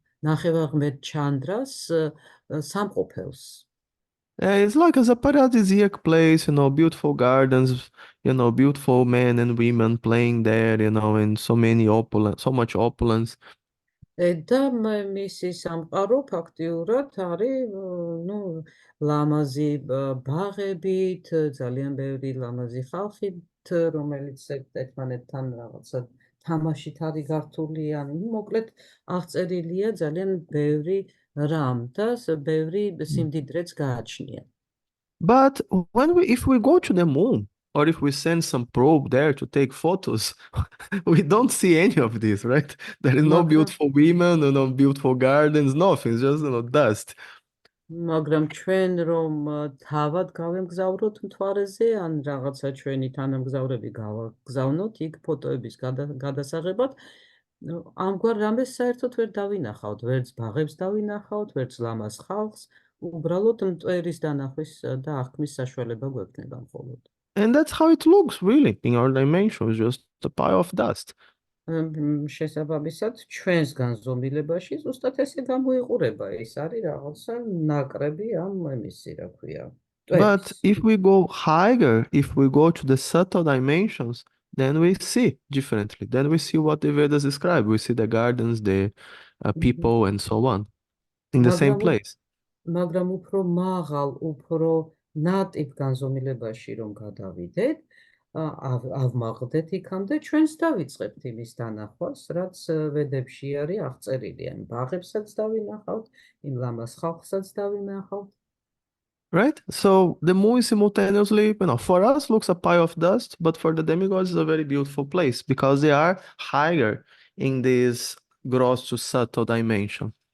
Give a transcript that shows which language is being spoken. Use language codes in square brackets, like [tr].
[ka] ნახევარღმერთ ჩანდრას სამყოფელს. [en] It's like as a paradisiac place, beautiful gardens, beautiful men and women playing there, and so much opulence. [ka] და მისი სამყარო ფაქტიურად არის, ლამაზი ბაღებით, ძალიან ბევრი ლამაზი ხალხით, რომელიც ერთმანეთთან რაღაცა თამაშით არის გართული, მოკლედ აღწერილია ძალიან ბევრი რამ და ბევრი სიმდიდრეც გააჩნია. [en] But if we go to the moon, or if we send some probe there to take photos, we don't see any of this, right? There is no beautiful women, no beautiful gardens, nothing, it's just dust. [ka] მაგრამ ჩვენ რომ თავად გავემგზავროთ მთვარეზე, ან რაღაცა ჩვენი თანამგზავრები გავგზავნოთ იქ ფოტოების გადასაღებად, ამგვარ რამეს საერთოდ ვერ დავინახავთ, ვერც ბაღებს დავინახავთ, ვერც ლამაზ ხალხს, უბრალოდ მტვერის დანახვის და აღქმის საშუალება გვექნება მხოლოდ. [en] And that's how it looks really in our dimensions, just a pile of dust. [ka] შესაბამისად, ჩვენს განზომილებაში ზუსტად ესე გამოიყურება, ის არის რაღაცა ნაკრები რა ქვია. [en] But if we go higher, if we go to the subtle dimensions, then we see differently. Then we see what the Vedas describe. We see the gardens, the people, and so on, in the same place. [ka] მაგრამ უფრო მაღალ, უფრო ნატიფ განზომილებაში რომ გადავიდეთ, ავმაღლდეთ იქამდე, ჩვენს დავიწყებთ იმის დანახვას, რაც ვედებში არის აღწერილი, ან ბაღებსაც დავინახავთ, იმ ლამაზ ხალხსაც დავინახავთ. [en] Right? So the moon is simultaneously, for us looks a pile of dust, but for the demigods is a very beautiful place because they are higher in this gross to subtle dimension.